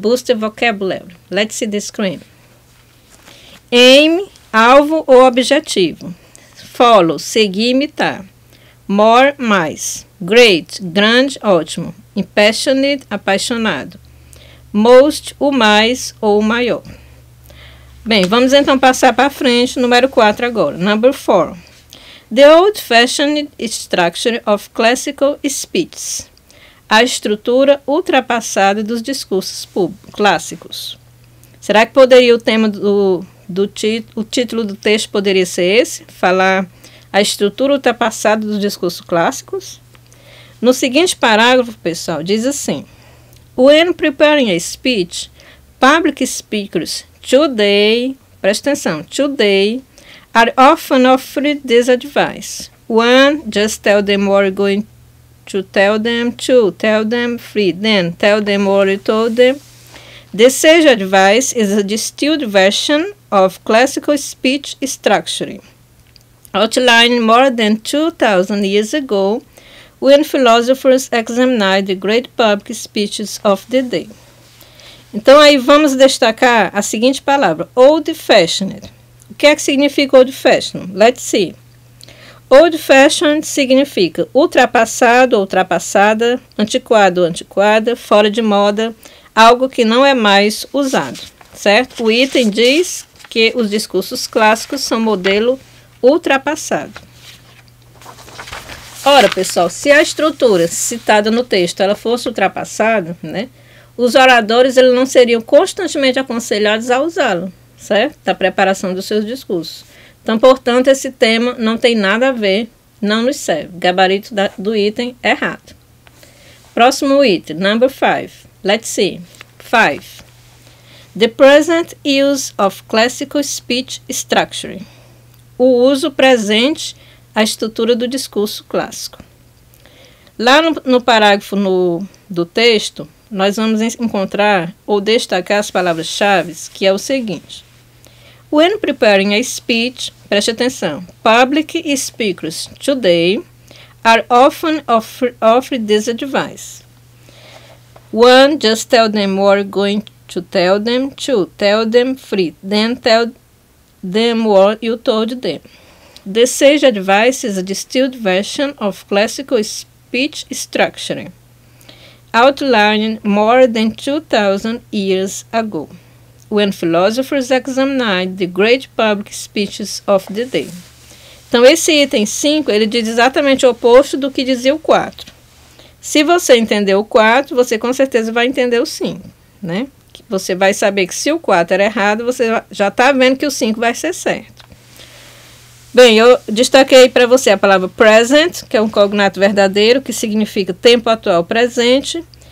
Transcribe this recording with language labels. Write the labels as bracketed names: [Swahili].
[English] Booster vocabulary. Let's see the screen. Aim, [Portuguese] alvo ou objetivo. [English] Follow, [Portuguese] seguir, imitar. [English] More, [Portuguese] mais. [English] Great, [Portuguese] grande, ótimo. [English] Impassionate, [Portuguese] apaixonado. [English] Most, [Portuguese] o mais ou o maior. Bem, vamos então passar para frente, número 4 agora. [English] Number 4. The old-fashioned structure of classical speech. [Portuguese] A estrutura ultrapassada dos discursos clássicos. Será que poderia o tema o título do texto poderia ser esse? Falar a estrutura ultrapassada dos discursos clássicos? No seguinte parágrafo, pessoal, diz assim: [English] When preparing a speech, public speakers today, [Portuguese] presta atenção, [English] today, are often offered this advice. 1. Just tell them what you're going to tell them. 2. Tell them. 3. Then tell them what you told them. The sage advice is a distilled version of classical speech structure, outlined more than 2,000 years ago when philosophers examined the great public speeches of the day. [Portuguese] Então, aí vamos destacar a seguinte palavra, old-fashioned. O que é que significa old-fashioned? [English] Let's see. [Portuguese] Old-fashioned significa ultrapassado ou ultrapassada, antiquado ou antiquada, fora de moda, algo que não é mais usado, certo? O item diz que os discursos clássicos são modelo ultrapassado. Ora, pessoal, se a estrutura citada no texto ela fosse ultrapassada, né, os oradores eles não seriam constantemente aconselhados a usá-lo, certo? Da preparação dos seus discursos. Então, portanto, esse tema não tem nada a ver, não nos serve. Gabarito do item errado. Próximo item, [English] number 5. Let's see. [Portuguese] 5. [English] The present use of classical speech structure. [Portuguese] O uso presente, a estrutura do discurso clássico. Lá no parágrafo do texto, nós vamos encontrar ou destacar as palavras-chave, que é o seguinte. [English] When preparing a speech, [Portuguese] preste atenção, [English] public speakers today are often offered this advice. 1. Just tell them what you're going to tell them. 2. Tell them. 3. Then tell them what you told them. The sage advice is a distilled version of classical speech structure, outlined more than 2,000 years ago, when philosophers examined the great public speeches of the day. [Portuguese] Então, esse item 5, ele diz exatamente o oposto do que dizia o 4. Se você entender o 4, você com certeza vai entender o 5, né? Você vai saber que se o 4 era errado, você já está vendo que o 5 vai ser certo. Bem, eu destaquei para você a palavra present, que é um cognato verdadeiro, que significa tempo atual presente,